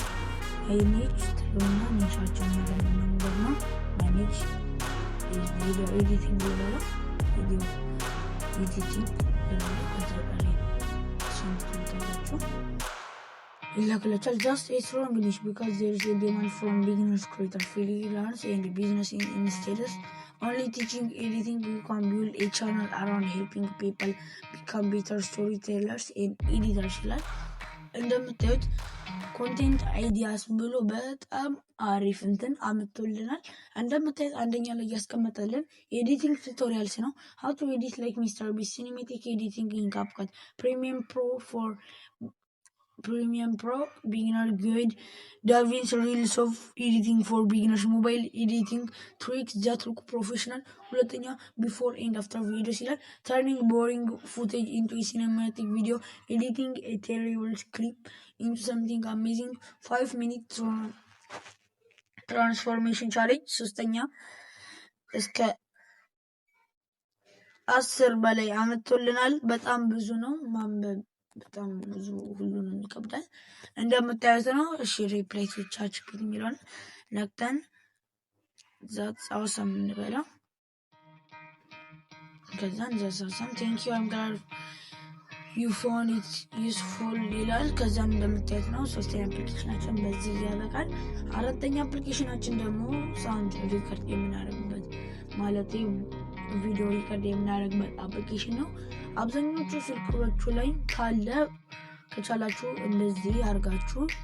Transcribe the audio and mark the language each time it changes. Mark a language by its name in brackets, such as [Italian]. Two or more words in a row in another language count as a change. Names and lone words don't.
[English] I need to learn manage video editing video editing just a strong English because there is a demand from beginners, creators, freelancers, and business instead. Only teaching editing, you can build a channel around helping people become better storytellers and editors. [Amharic] እንደምታዩት ኮንቴንት አይዲያስ ብሎ በጣም አሪፍ እንትን አምጥቶልናል። እንደምታዩት አንደኛ ላይ ያስቀመጠልን ኤዲቲንግ ቱቶሪያልስ ነው። [English] how to edit like Mr. Beast, cinematic editing in CapCut, Premiere Pro, beginner guide, DaVinci Reels of editing for beginners, mobile editing tricks that look professional. ሁለተኛ before and after videos ይላል። turning boring footage into a cinematic video, editing a terrible clip into something amazing, 5-minute transformation challenge. [Amharic] ሶስተኛ እስከ 10 በላይ አመጥቶልናል። በጣም ብዙ ነው ማንበብ በጣም ብዙ ሁሉንም ይከብዳል እንደምታዩት ነው። እሺ [English] reply to ChatGPT [Amharic] የሚለውን ነክተን [English] that's awesome [Amharic] እንበለው። ከዛን [English] that's awesome, thank you, I'm glad you found it useful [Amharic] ይላል። ከዛን እንደምታዩት ነው ሶስተኛ አፕሊኬሽናችን በዚህ ያበቃል። አራተኛ አፕሊኬሽናችን ደግሞ [English] sound record [Amharic] የምናደርግበት ማለት [English] video record [Amharic] የምናደርግበት አፕሊኬሽን ነው። አብዛኞቹ ስልኮቹ ላይ ካለ ከቻላችሁ እንደዚህ አድርጋችሁ